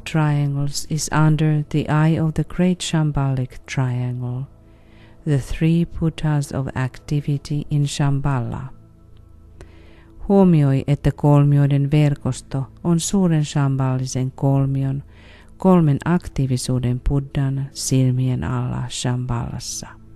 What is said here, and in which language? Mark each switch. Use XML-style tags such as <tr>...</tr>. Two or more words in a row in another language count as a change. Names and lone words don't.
<en>triangles is under the eye of the great Shambhalic triangle, the three Buddhas of activity in Shambhala.</en> <fi>Huomioi, että kolmioiden verkosto on suuren shambhalisen kolmion, kolmen aktiivisuuden Buddhan silmien alla Shambhalassa.</fi>